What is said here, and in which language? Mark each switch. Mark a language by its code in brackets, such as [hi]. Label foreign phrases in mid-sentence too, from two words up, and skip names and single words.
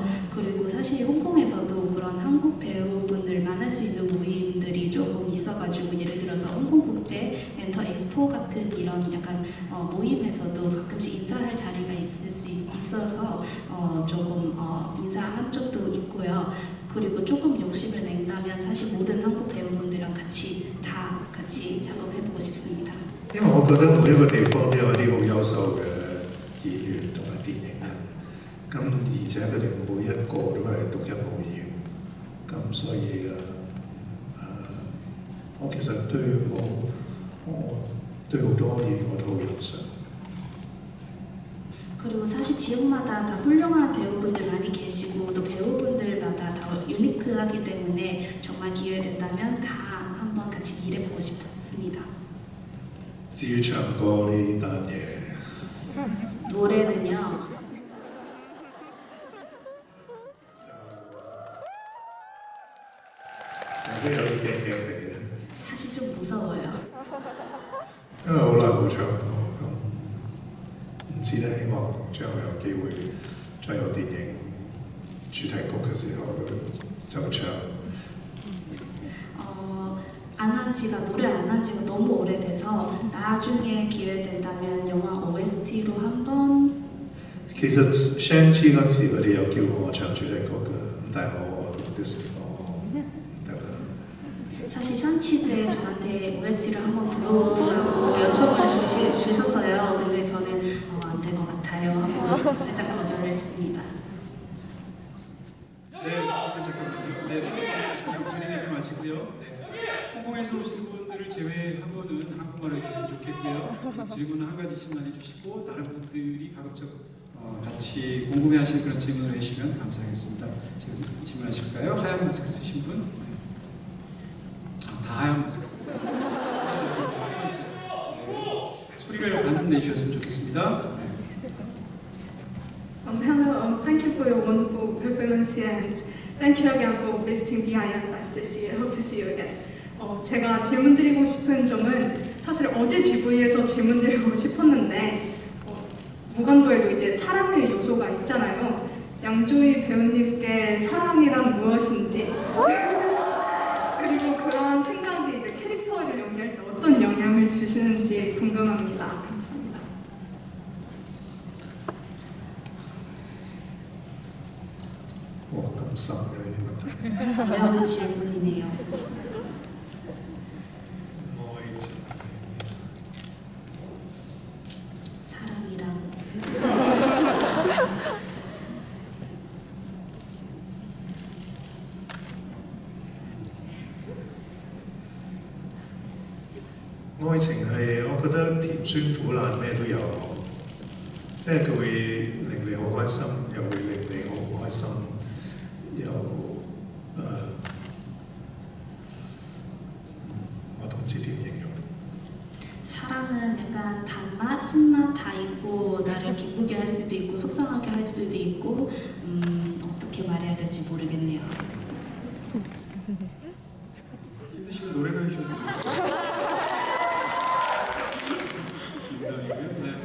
[ko] 그리고 사실 홍콩에서도 그런 한국 배우분들 만날 수 있는 모임들이 조금 있어가지고 예를 들어서 홍콩국제 엔터 엑스포 같은 이런 약간 모임에서도 가끔씩 인사할 자리가 있을 수 있어서 조금 인사한 적도 있고요. 그리고 조금 욕심을 낸다면 사실 모든 한국 배우분들이랑 같이 작업해보고 싶습니다. [yue] 因為我覺得每一個地方都有啲好優秀嘅演員同埋電影人，咁而且佢哋每一個都係獨一無二，咁所以我其實對好多演員我都好欣賞。 [ko] 그리고 사실 지역마다 다 훌륭한 배우분들 많이 계시고 또 배우분들마다 다 유니크하기 때문에 정말 기회 된다면 다 한번 같이 일해보고 싶었습니다. [yue] 至於唱歌呢單嘢， [ko] 노래는요. [yue] 就都有啲驚地嘅， [ko] 사실 좀 무서워요. [yue] 因為好耐冇唱歌，咁唔知咧，希望將來有機會再有電影主題曲嘅時候就唱。 [ko] 안 한 지가 노래 안 한 지가 너무 오래돼서 나중에 기회 된다면 영화 OST로 한번 [yue] 其實 Shang-Chi 嗰時佢哋有叫我唱主題曲嘅，但係我同 Disney 講唔得啦。 [ko] 사실 샹치 때 저한테 OST를 한번 불러보라고 요청을 주셨어요. 근데 저는 안 될 것 같아요 하고 살짝 거절을 했습니다. 네, 잠깐만요. 네, 그냥 진행하지 마시고요. 네, 홍콩에서 오신 분들을 제외하고는 한국말을 해주시면 좋겠고요. 질문은 한 가지씩만 해주시고 다른 분들이 가급적 같이 궁금해하시는 그런 질문을 해주시면 감사하겠습니다. 지금 질문하실까요? 하얀 마스크 쓰신 분? 다 하얀 마스크. 네, 세 번째. 네, 소리를 안 내주셨으면 좋겠습니다. 네. [en] Hello, thank you for your wonderful performance here and thank you again for visiting BIFF this year. Hope to see you again. [ko] 제가 질문 드리고 싶은 점은 사실 어제 GV에서 질문 드리고 싶었는데 무간도에도 이제 사랑의 요소가 있잖아요. 양조희 배우님께 사랑이란 무엇인지 그리고 그런 생각이 이제 캐릭터를 연기할 때 어떤 영향을 주시는지 궁금합니다. 감사합니다. 감사합니다. 어려운 질문이네요. 사람이랑 [yue] 愛情係我覺得甜酸苦辣咩都有咯，即係佢會令你好開心，又會令你好唔開心，又我都唔知點形容。 [ko] 사랑은 약간 단맛, 쓴맛 다 있고 나를 기쁘게 할 수도 있고 속상하게 할 수도 있고 어떻게 말해야 될지 모르겠네요. 힘드시면 노래를 해주셔도 됩니다. 농담이고요. 네.